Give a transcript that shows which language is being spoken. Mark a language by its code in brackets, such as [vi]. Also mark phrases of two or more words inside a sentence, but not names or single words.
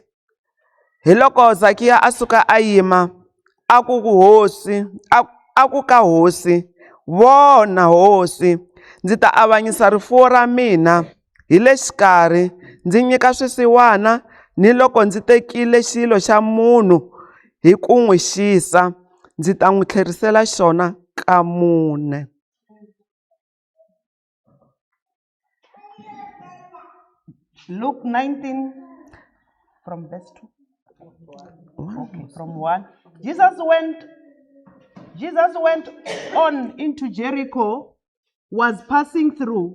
[ts] Hi loko Zakiya a suka a yima, a ku ka hosi, vona hosi, ndzi ta avanyisa rifuwo ra mina hi le xikarhi, ndzi nyika swisiwana, ni loko ndzi tekile xilo xa munhu hi ku n'wi xisa, ndzi ta n'wi tlherisela xona ka mune. [en] Luke 19 from verse 2. Okay, from 1. Jesus went on into Jericho, was passing through.